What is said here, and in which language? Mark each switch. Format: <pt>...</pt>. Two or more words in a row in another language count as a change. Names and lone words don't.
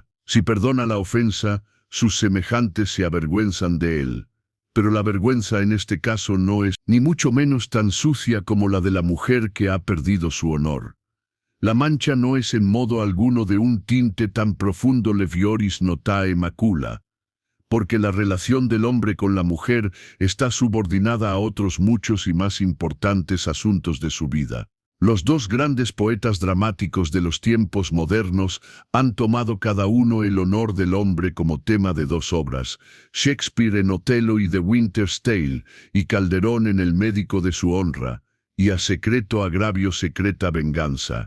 <es>Si perdona la ofensa, sus semejantes se avergüenzan de él. Pero la vergüenza en este caso no es ni mucho menos tan sucia como la de la mujer que ha perdido su honor. La mancha no es en modo alguno de un tinte tan profundo</es> <la>levioris notae macula,</la> <es>porque la relación del hombre con la mujer está subordinada a otros muchos y más importantes asuntos de su vida. Los dos grandes poetas dramáticos de los tiempos modernos han tomado cada uno el honor del hombre como tema de dos obras, Shakespeare en Otelo y The Winter's Tale, y Calderón en El médico de su honra, y a secreto agravio secreta venganza.</es>